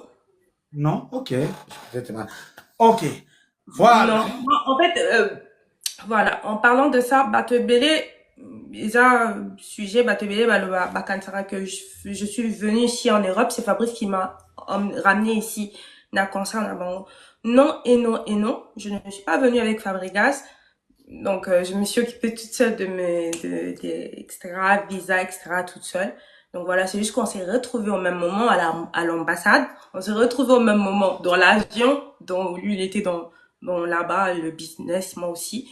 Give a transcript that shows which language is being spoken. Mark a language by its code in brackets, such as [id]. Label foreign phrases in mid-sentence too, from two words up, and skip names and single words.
[fr] Non? Ok. Peut-être mal. Ok. Voilà. Non. En fait, voilà. En parlant de ça, Batebele, déjà, sujet Batebele, le Bakansara que je suis venue ici en Europe, c'est Fabrice qui m'a ramené ici, [ln] na concert na bango. [fr] Non et non et non. Je ne suis pas venue avec Fabregas. Donc, je me suis occupée toute seule de etc., visa, etc., toute seule. Donc voilà, c'est juste qu'on s'est retrouvés au même moment à l'ambassade. On s'est retrouvés au même moment dans l'avion, dont lui, il était dans là-bas, le business, moi aussi.